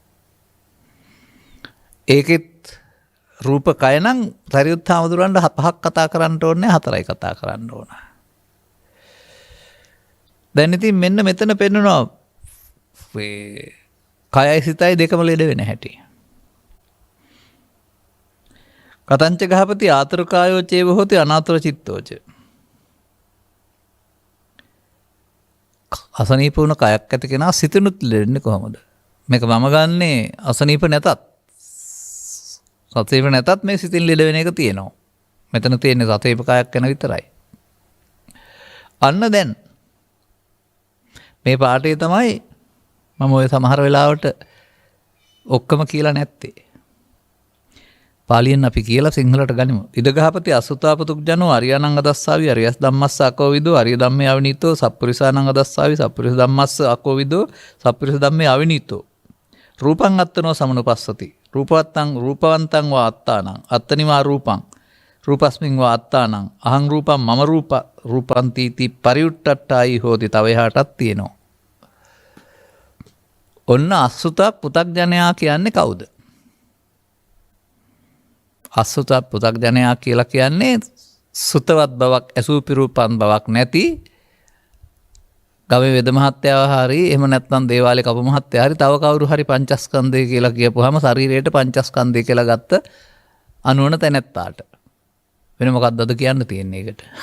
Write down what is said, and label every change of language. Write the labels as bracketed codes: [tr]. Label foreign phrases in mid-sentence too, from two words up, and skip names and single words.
[si] ඒකෙත් රූප කය නම් සරියුත් හාමුදුරන්ට 5ක් කතා කරන්න ඕනේ 4යි කතා කරන්න ඕන. දැන් ඉතින් මෙන්න මෙතන පෙන්නනවා කයයි සිතයි දෙකම ලෙඩ වෙන හැටි. [pi] කතංච ගහපති ආතර කායෝ චේව හොති අනාතර චිත්තෝච. [si] අසනීප වුණ කයක් ඇති කෙනා සිතනුත් ලෙඩන්නේ කොහොමද? මේක මම ගන්නේ අසනීප නැතත් සතීප නැතත් මේ සිතින් ලෙඩ වෙන එක තියෙනවා. මෙතන තියෙන්නේ සතීප කයක් ගැන විතරයි. අන්න දැන් මේ පාඩේ තමයි මම ඔය සමහර වෙලාවට ඔක්කොම කියලා නැත්තේ. පාලියෙන් අපි කියලා සිංහලට ගනිමු. [pi] ඉදගහපති අසුතාපතුක් ජනෝ අරියානං අදස්සාවි අරියස් ධම්මස්ස අකෝවිදෝ අරිය ධම්මේ අවිනීතෝ සප්පුරිසානං අදස්සාවි සප්පුරිස ධම්මස්ස අකෝවිදෝ සප්පුරිස ධම්මේ අවිනීතෝ රූපං අත්තනෝ සමනුපස්සති රූපවන්තං වා අත්තානං අත්තනිවා රූපං රූපස්මින් වා අත්තානං අහං රූපං මම රූපන්තීති පරියුට්ටට්ටායි හෝති [si] තව එහාටත් තියෙනවා. ඔන්න අසුත පුතග්ජනයා කියන්නේ කවුද? අසුත පුතග්ජනයා කියලා කියන්නේ සුතවත් බවක් ඇසූ පිරූපන් බවක් නැති ගමේ වෙද මහත්තයා හරි එහෙම නැත්නම් දේවාලේ කපු මහත්තයා හරි තව කවුරු හරි පංචස්කන්ධය කියලා කියපුවාම ශරීරයට පංචස්කන්ධය කියලා ගත්ත අනුවන තැනැත්තාට වෙන මොකක්ද අද කියන්න තියෙන්නේ ඒකට?